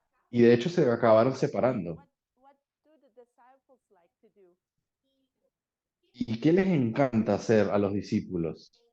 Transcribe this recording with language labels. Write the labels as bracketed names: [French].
[Spanish] Y de hecho se acabaron separando. [English] What do the disciples like to do? [Spanish] ¿Y qué les encanta hacer a los discípulos?